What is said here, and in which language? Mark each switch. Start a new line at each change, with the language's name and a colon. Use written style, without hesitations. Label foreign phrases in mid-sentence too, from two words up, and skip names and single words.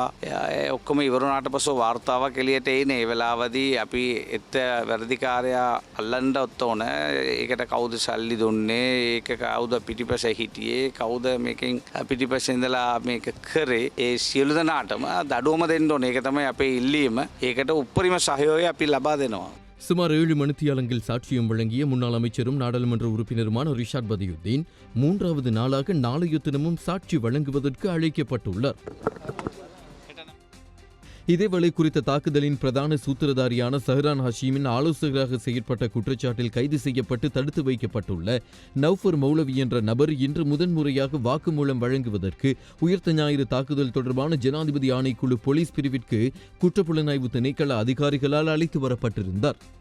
Sinhala: ඒ ඔක්කොම ඉවර වුණාට පස්සේ වාර්තාවක් එළියට එන්නේ. ඒ වෙලාවදී අපි එත් වැරදිකාරයා අල්ලන්න ඕන. ඒකට කවුද සල්ලි දුන්නේ? ඒක කවුද පිටිපස්ස හිටියේ? කවුද මේකෙන් පිටිපස්සේ ඉඳලා මේක කරේ? ඒ සියලු දෙනාටම දඩුවම දෙන්න ඕනේ. ඒක තමයි අපේ ඉල්ලීම. ඒකට උපරිම සහයෝගය අපි ලබා දෙනවා.
Tamil: சுமார் 7 மணித்தியாலங்கள் சாட்சியம் வழங்கிய முன்னாள் அமைச்சரும் நாடாளுமன்ற உறுப்பினருமான ரிஷாட் பதியுத்தீன் 3வது நாளாக நாளைய தினமும் சாட்சி வழங்குவதற்கு அழைக்கப்பட்டுள்ளார். இதேவேளை குறித்த தாக்குதலின் பிரதான சூத்திரதாரியான சஹ்ரான் ஹஷீமின் ஆலோசகராக செயற்பட்ட குற்றச்சாட்டில் கைது செய்யப்பட்டு தடுத்து வைக்கப்பட்டுள்ள நௌஃபர் மௌலவி என்ற நபர் இன்று முதன்முறையாக வாக்குமூலம் வழங்குவதற்கு உயிர்த்த ஞாயிறு தாக்குதல் தொடர்பான ஜனாதிபதி ஆணைக்குழு போலீஸ் பிரிவிற்கு குற்றப்புலனாய்வு திணைக்கள அதிகாரிகளால் அழைத்து வரப்பட்டிருந்தார்.